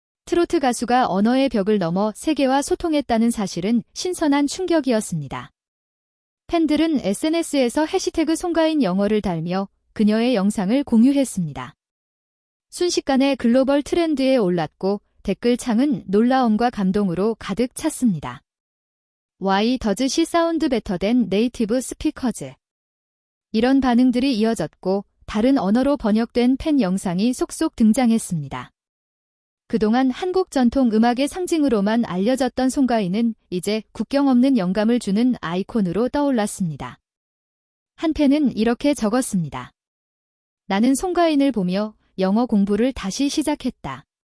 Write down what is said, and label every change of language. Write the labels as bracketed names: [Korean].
[Korean] 트로트 가수가 언어의 벽을 넘어 세계와 소통했다는 사실은 신선한 충격이었습니다. 팬들은 SNS에서 해시태그 송가인 영어를 달며 그녀의 영상을 공유했습니다. 순식간에 글로벌 트렌드에 올랐고 댓글창은 놀라움과 감동으로 가득 찼습니다. [English] Why does she sound better than native speakers? [Korean] 이런 반응들이 이어졌고 다른 언어로 번역된 팬 영상이 속속 등장했습니다. 그동안 한국 전통 음악의 상징으로만 알려졌던 송가인은 이제 국경 없는 영감을 주는 아이콘으로 떠올랐습니다. 한 팬은 이렇게 적었습니다. 나는 송가인을 보며 영어 공부를 다시 시작했다.